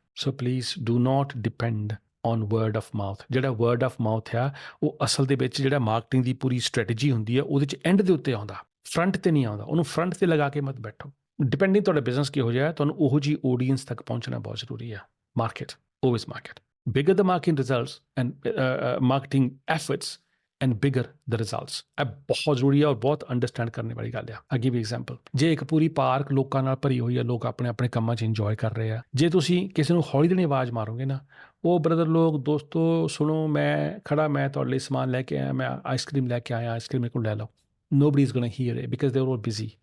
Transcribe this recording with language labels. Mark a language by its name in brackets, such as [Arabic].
[English] So please do not depend on word of mouth. [Punjabi] ਜਿਹੜਾ word of mouth ਆ ਉਹ ਅਸਲ ਦੇ ਵਿੱਚ ਜਿਹੜਾ ਮਾਰਕੀਟਿੰਗ ਦੀ ਪੂਰੀ ਸਟ੍ਰੈਟਜੀ ਹੁੰਦੀ ਆ, ਉਹਦੇ 'ਚ ਐਂਡ ਦੇ ਉੱਤੇ ਆਉਂਦਾ, ਫਰੰਟ 'ਤੇ ਨਹੀਂ ਆਉਂਦਾ। ਉਹਨੂੰ ਫਰੰਟ 'ਤੇ ਲਗਾ ਕੇ ਮਤ ਬੈਠੋ। ਡਿਪੈਂਡਿੰਗ ਤੁਹਾਡਾ ਬਿਜ਼ਨਸ ਕਿਹੋ ਜਿਹਾ, ਤੁਹਾਨੂੰ ਉਹੋ ਜਿਹੀ ਆਡੀਅੰਸ ਤੱਕ ਪਹੁੰਚਣਾ ਬਹੁਤ ਜ਼ਰੂਰੀ ਆ। [English] Market, always market. Bigger the marketing results and marketing efforts and bigger the results. [Punjabi] ਇਹ ਬਹੁਤ ਜ਼ਰੂਰੀ ਆ ਔਰ ਬਹੁਤ ਅੰਡਰਸਟੈਂਡ ਕਰਨੇ ਵਾਲੀ ਗੱਲ ਆ। ਅੱਗੇ ਵੀ ਐਗਜ਼ਾਮਪਲ, ਜੇ ਇੱਕ ਪੂਰੀ ਪਾਰਕ ਲੋਕਾਂ ਨਾਲ ਭਰੀ ਹੋਈ ਆ, ਲੋਕ ਆਪਣੇ ਆਪਣੇ ਕੰਮਾਂ 'ਚ ਇੰਜੋਏ ਕਰ ਰਹੇ ਆ, ਜੇ ਤੁਸੀਂ ਕਿਸੇ ਨੂੰ ਹੌਲੀ ਦੇਣੀ ਆਵਾਜ਼ ਮਾਰੋਗੇ ਨਾ, ਉਹ ਬ੍ਰਦਰ ਲੋਕ, ਦੋਸਤੋ ਸੁਣੋ, ਮੈਂ ਖੜਾ, ਮੈਂ ਤੁਹਾਡੇ ਲਈ ਸਮਾਨ ਲੈ ਕੇ ਆਇਆ, ਮੈਂ ਆਈਸਕ੍ਰੀਮ ਲੈ ਕੇ ਆਇਆ, ਆਈਸਕ੍ਰੀਮ ਮੇਰੇ ਕੋਲ ਲੈ ਲਓ, [English] nobody is gonna hear it because they're all busy.